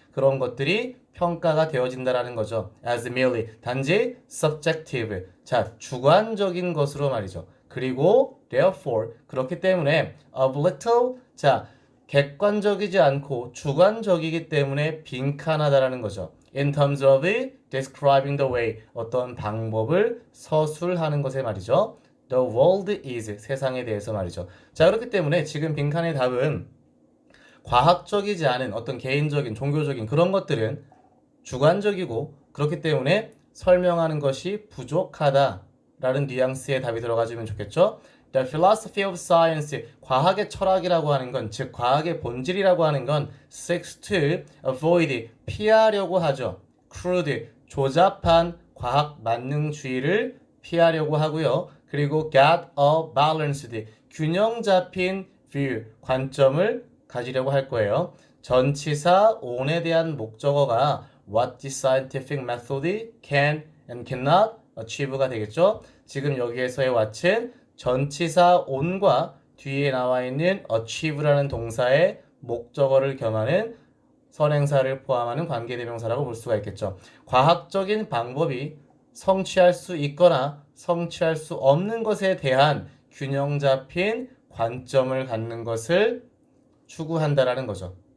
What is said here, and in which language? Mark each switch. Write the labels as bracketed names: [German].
[Korean] 그런 것들이 평가가 되어진다라는 거죠. [English] as merely, [Korean] 단지 subjective, 자, 주관적인 것으로 말이죠. 그리고 therefore, 그렇기 때문에 [English] of little, [Korean] 자, 객관적이지 않고 주관적이기 때문에 빈칸하다라는 거죠. [English] In terms of describing the way, [Korean] 어떤 방법을 서술하는 것에 말이죠. [English] The world is, [Korean] 세상에 대해서 말이죠. 자, 그렇기 때문에 지금 빈칸의 답은 과학적이지 않은 어떤 개인적인, 종교적인 그런 것들은 주관적이고 그렇기 때문에 설명하는 것이 부족하다라는 뉘앙스의 답이 들어가주면 좋겠죠. [English] The philosophy of science, [Korean] 과학의 철학이라고 하는 건, 즉 과학의 본질이라고 하는 건 [English] seeks to avoid, [Korean] 피하려고 하죠. crude, 조잡한 과학 만능주의를 피하려고 하고요. 그리고 [English] get a balanced, [Korean] 균형 잡힌 view, 관점을 가지려고 할 거예요. 전치사 on에 대한 목적어가 [English] what the scientific method can and cannot achieve [Korean] 가 되겠죠. 지금 여기에서의 what은 전치사 on과 뒤에 나와 있는 achieve라는 동사의 목적어를 겸하는 선행사를 포함하는 관계대명사라고 볼 수가 있겠죠. 과학적인 방법이 성취할 수 있거나 성취할 수 없는 것에 대한 균형 잡힌 관점을 갖는 것을 추구한다라는 거죠.